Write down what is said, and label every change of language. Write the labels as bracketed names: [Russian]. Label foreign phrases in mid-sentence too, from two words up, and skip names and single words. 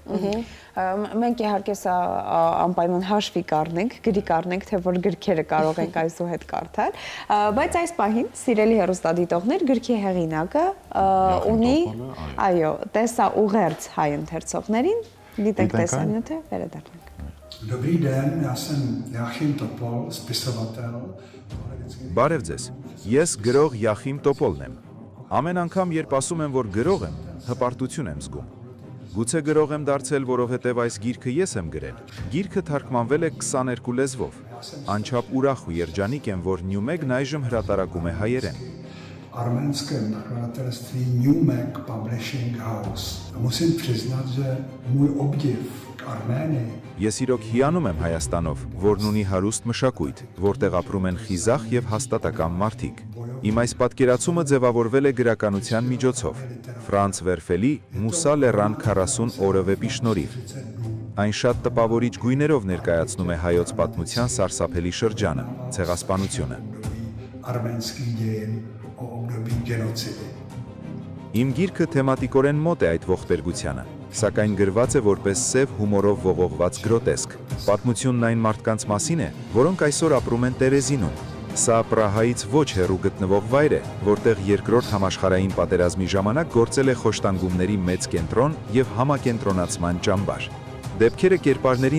[Armenian] Մենք իհարկե սա անպայման հաշվի կառնենք, գրի կառնենք, թե որ գրքերը կարող ենք այսուհետ կարդալ, բայց այս պահին սիրելի հեռուստադիտողներ, գրքի հեղինակը ունի, այո, տեսա ուղերձ հայ ընթերցողներին, դիտենք տեսանյութը, վերադառնանք։ [Czech] Dobrý den, já jsem Jáchym Topol, spisovatel. [Armenian] Բարև ձեզ, ես գրող Յախիմ Տոպոլն եմ։ Ամեն անգամ, երբ ասում եմ, որ գրող եմ, հպարտություն եմ զգում։ Գուցե գրող եմ դարձել, որովհետև այս գիրքը ես եմ գրել։ Գիրքը թարգմանվել է 22 լեզվով։ Անչափ ուրախ ու երջանիկ եմ, որ Newmeg-ն այժմ հրատարակում է հայերեն։ [Czech] Arménském nakladatelství Newmeg Publishing House. Musím přiznat, že můj obdiv k Arménii. [Armenian] Ես իրոք հիանում եմ Հայաստանով, որն ունի հարուստ մշակույթ, որտեղ ապրում են խիզախ եւ հաստատակամ մարդիկ։ Իմ այս պատկերացումը ձևավորվել է գրականության միջոցով։ Ֆրանց Վերֆելի Մուսա Լերան 40 օրը վեպի շնորհիվ։ Այն շատ տպավորիչ գույներով ներկայացնում է հայոց պատմության սարսափելի շրջանը, ցեղասպանությունը։ [Czech] Arménský dějin o období genocidy. [Armenian] Իմ գիրքը թեմատիկորեն մոտ է այդ ողբերգությանը, սակայն գրված է որպես սև հումորով ողողված գրոտեսկ։ Պատմությունն այն մարդկանց մասին է, որոնք այսօր ապրում են Տերեզինում։ Սա Պրահայից ոչ հեռու գտնվող վայր է, որտեղ երկրորդ համաշխարհային պատերազմի ժամանակ գործել է խոշտանգումների մեծ կենտրոն եւ համակենտրոնացման ճամբար։ Դեպքերը կերպարներին